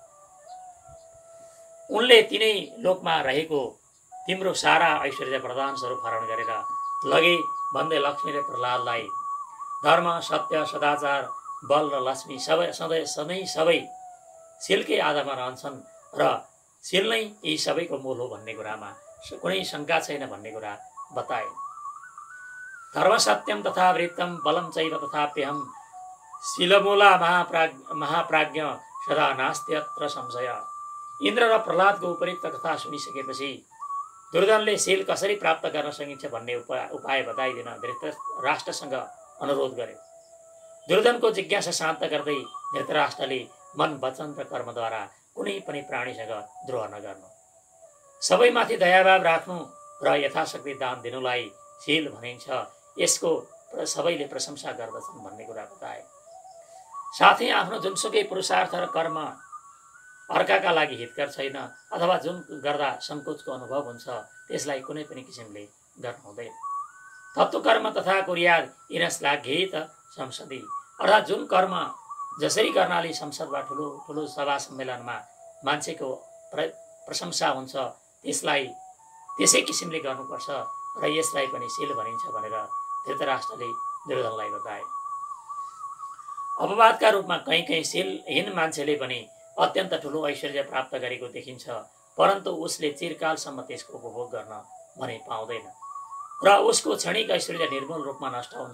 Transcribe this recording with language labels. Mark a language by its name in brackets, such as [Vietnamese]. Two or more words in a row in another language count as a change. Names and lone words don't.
[Nepali] उनले तिनै लोकमा रहेको तिम्रो सारा ऐश्वर्य प्रदान स्वरूप हरण गरेर लगे भन्दै लक्ष्मीले प्रहलादलाई धर्म, सत्य, सदाचार, बल र लक्ष्मी सधैँ सबै सेलकै आधारमा रहन्छन् र सेल नै यी सबैको मूल हो भन्ने कुरामा कुनै शङ्का छैन भन्ने कुरा बताए। [Sanskrit] धर्म सत्यम तथा वृत्तम बलम चैव तथाप्यहम शिलमूला महाप्राज्ञ सदा नास्त्यत्र संशय। [Nepali] इन्द्र र प्रहलादको उपयुक्त कथा सुनिसकेपछि दुर्योधनले सेल कसरी प्राप्त गर्न सकिन्छ भन्ने उपाय बताइदिन धृतराष्ट्रसँग अनुरोध गर्यो। दुर्योधनको जिज्ञासा शान्त गर्दै धृतराष्ट्रले मन, वचन र कर्मद्वारा कुनै पनि प्राणीसँग द्रोह नगर्नु, सबैमाथि दयाभाव राख्नु र यथाशक्ति दान दिनुलाई सेल भनिन्छ। यसको सबैले प्रशंसा गर्दछन् भन्ने कुरा बताए। साथै आफ्नो जुनसुकै पुरुषार्थ र कर्म अर्काका लागि हितकर छैन अथवा जुन गर्दा सङ्कोचको अनुभव हुन्छ त्यसलाई कुनै पनि किसिमले गर्नु हुँदैन। [Sanskrit] तत्त्वकर्म तथा कुर्याद इनश्लाघ्येत संसदि, [Nepali] अर्थात् जुन कर्म जसरी गर्नाले संसदमा ठुलो ठुलो सभा सम्मेलनमा मान्छेको प्रशंसा हुन्छ त्यसलाई त्यसै किसिमले गर्नुपर्छ र यसलाई पनि सेल भनिन्छ भनेर धृतराष्ट्रले दुर्योधनलाई बताए। अपवादका रूपमा कहीँ सेलहीन मान्छेले पनि अत्यन्त ठुलो ऐश्वर्य प्राप्त गरेको देखिन्छ, परन्तु उसले चिरकालसम्म त्यसको उपभोग गर्न भने पाउँदैन र उसको क्षणिक ऐश्वर्य निर्मूल रूपमा नष्ट हुन्छ।